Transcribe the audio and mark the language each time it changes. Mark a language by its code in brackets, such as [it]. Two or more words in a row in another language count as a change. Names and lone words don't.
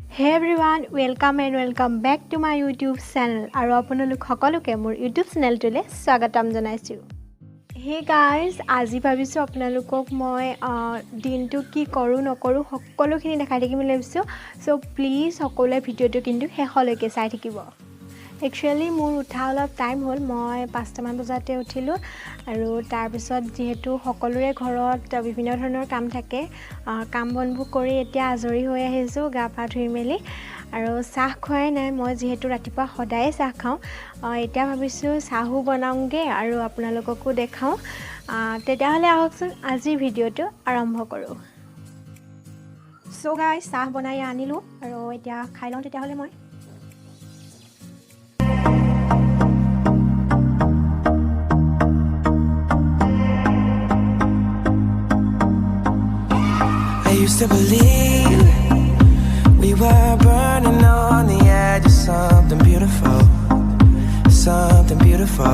[en] Hey everyone, welcome and welcome back to my YouTube channel. [as] আৰু আপোনালোক সকলোকে মোৰ YouTube channel টোলৈ স্বাগতম জনাইছোঁ. [en] Hey guys, [as] আজি ভাবিছো আপোনালোকক মই দিনটো কি কৰো নকৰো সকলোখিনি দেখাই থাকিম ভাবিছো [en] so please [as] সকলোৱে ভিডিওটো কিন্তু শেষলৈকে চাই থাকিব Actually মোৰ উঠা অলপ টাইম হ'ল মই 5টা মান বজাতে উঠিলো আৰু তাৰ পিছত যেহেতু সকলোৰে ঘৰত বিভিন্ন ধৰণৰ কাম থাকে কাম বনবোৰ কৰি এতিয়া আজৰি হৈ আহিছো গা পা ধুই মেলি আৰু চাহ খোৱাই নাই মই যেহেতু ৰাতিপুৱা সদায় চাহ খাওঁ এতিয়া ভাবিছো চাহু বনাওঁগে আৰু আপোনালোককো দেখাওঁ তেতিয়াহলে আহকচোন আজি ভিডিওটো আৰম্ভ কৰো [en] so guys [as] চাহ বনাই আনিলো আৰু এতিয়া খাই লওঁ তেতিয়াহলে মই [en] I used to believe we were burning on the edge of something beautiful, something beautiful.